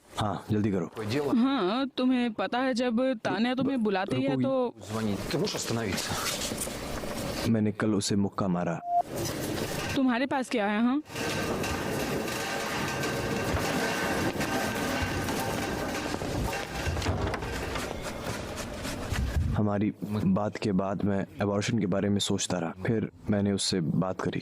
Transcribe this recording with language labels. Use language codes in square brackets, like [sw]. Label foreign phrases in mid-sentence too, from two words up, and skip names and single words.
[hi] हाँ, जल्दी करो। हाँ, तुम्हें पता है जब तान्या तुम्हें बुलाती है तो [ru] Ты можешь остановиться? [hi] मैंने कल उसे मुक्का मारा। तुम्हारे पास क्या है? हाँ, हमारी बात के बाद मैं अबॉर्शन के बारे में सोचता रहा, फिर मैंने उससे बात करी।